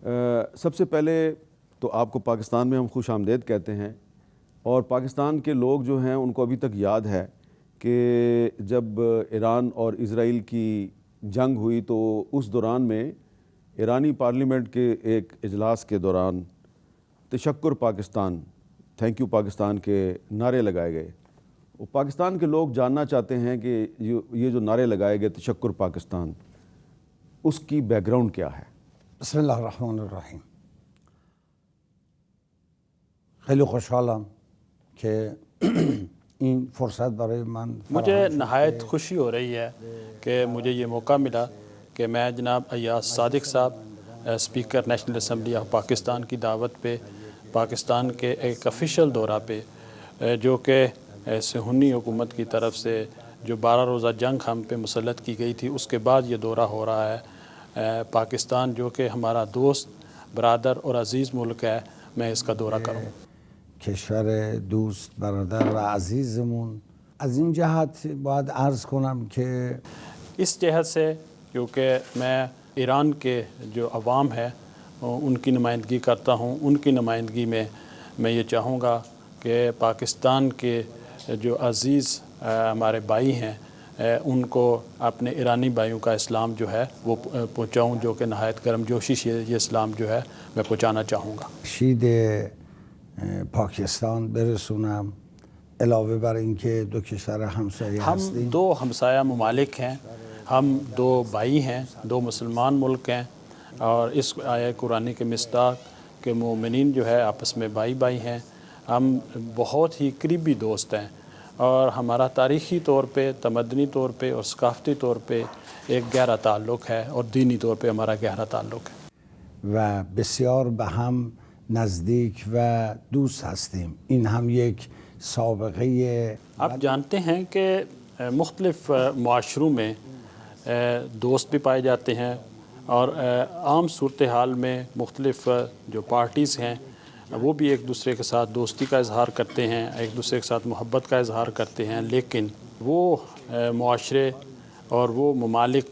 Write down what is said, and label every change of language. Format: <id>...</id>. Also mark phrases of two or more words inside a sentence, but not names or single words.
<ur>سب سے پہلے تو آپ کو پاکستان میں ہم خوش آمدید کہتے ہیں، اور پاکستان کے لوگ جو ہیں ان کو ابھی تک یاد ہے کہ جب ایران اور اسرائیل کی جنگ ہوئی تو اس دوران میں ایرانی پارلیمنٹ کے ایک اجلاس کے دوران تشکر پاکستان،</ur> <en>thank you</en> <ur>پاکستان کے نعرے لگائے گئے۔ وہ پاکستان کے لوگ جاننا چاہتے ہیں کہ یہ جو نعرے لگائے گئے تشکر پاکستان، اس کی بیک گراؤنڈ کیا ہے؟</ur> <ar>بسم اللہ الرحمن الرحیم۔</ar> <fa>خیلی خوشحالم کہ این فرصت برای من</fa> <ur>مجھے نہایت خوشی ہو رہی ہے کہ مجھے یہ موقع ملا کہ میں جناب ایاز صادق صاحب، اسپیکر نیشنل اسمبلی آف پاکستان کی دعوت پہ پاکستان کے ایک آفیشیل دورہ پہ، جو کہ صہیونی حکومت کی طرف سے جو 12 روزہ جنگ ہم پہ مسلط کی گئی تھی، اس کے بعد یہ دورہ ہو رہا ہے پاکستان، جو کہ ہمارا دوست، برادر اور عزیز ملک ہے، میں اس کا دورہ کروں۔</ur> <fa>کشور دوست، برادر و عزیزمون، از این جهت باید عرض کنم که</fa> <ur>اس جہت سے کیونکہ میں ایران کے جو عوام ہے ان کی نمائندگی کرتا ہوں، ان کی نمائندگی میں میں یہ چاہوں گا کہ پاکستان کے جو عزیز ہمارے بھائی ہیں ان کو اپنے ایرانی بھائیوں کا اسلام جو ہے وہ پہنچاؤں، جو کہ نہایت گرم جوشی سے یہ اسلام جو ہے میں پہنچانا چاہوں گا۔</ur> <fa>شید پاکستان برسونم، علاوه بر اینکه دو کشور همسایه ہم هستیم.</fa> <ur>دو ہمسایہ ممالک ہیں، ہم دو بھائی ہیں، دو مسلمان ملک ہیں، اور اس آیہ قرآنی کے مصداق کہ مومنین جو ہے آپس میں بھائی بھائی ہیں، ہم بہت ہی قریبی دوست ہیں، اور ہمارا تاریخی طور پہ، تمدنی طور پہ اور ثقافتی طور پہ ایک گہرا تعلق ہے، اور دینی طور پہ ہمارا گہرا تعلق ہے،</ur> <fa>و بسیار به هم نزدیک و دوست هستیم. این هم یک سابقه.</fa> <ur>آپ جانتے ہیں کہ مختلف معاشروں میں دوست بھی پائے جاتے ہیں، اور عام صورتحال میں مختلف جو پارٹیز ہیں وہ بھی ایک دوسرے کے ساتھ دوستی کا اظہار کرتے ہیں، ایک دوسرے کے ساتھ محبت کا اظہار کرتے ہیں، لیکن وہ معاشرے اور وہ ممالک</ur>